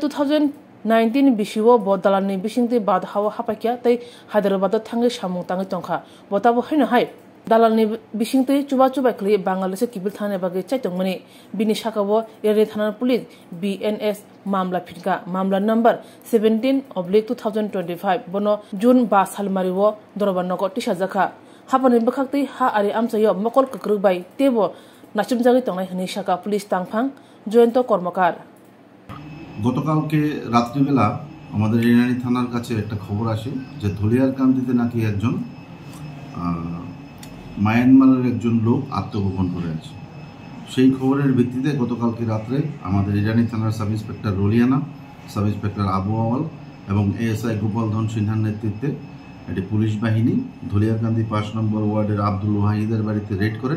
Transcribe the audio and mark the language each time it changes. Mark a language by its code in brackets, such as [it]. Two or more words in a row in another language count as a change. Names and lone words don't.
[trp] 2019 बिसिवो ब दालालनि बिसिंतै बाद हावा हापाइकिया तै हैदराबाद थांगै सामुं तांगै तंखा बताबो हाइनो हाइ दालालनि बिसिंतै चुबा क्लि बांग्लादेश किबिल थाने बागै चाइतंमनि बिनि शाखाबो इरानि थाना पुलिस BNS मामला फिनका मामला नम्बर 17/2025 बनो जून 5 सालमारिवो दरबानगो टिसाजाखा हापानि बखाकतै हा आरि আমচাইও मकल कक्रुबाय तेबो नाचिमजागै तंनाय हनि शाखा पुलिस तांफां जयन्त कर्मकार [bn] গতকালকে রাত্রিবেলা আমাদের ইরানি থানার কাছে একটা খবর আসে যে ধলিয়ার কান্দিতে নাকি একজন মায়ানমারের একজন লোক আত্মগোপন করে আছে। সেই খবরের ভিত্তিতে গতকালকে রাত্রে আমাদের ইরানি থানার সাব ইন্সপেক্টর রোলিয়ানা, সাব ইন্সপেক্টর আবু আওয়াল এবং ASI গোপাল ধন সিনহার নেতৃত্বে একটি পুলিশ বাহিনী ধলিয়ারকান্দি 5 নম্বর ওয়ার্ডের আব্দুল ওয়াহিদের বাড়িতে রেড করেন।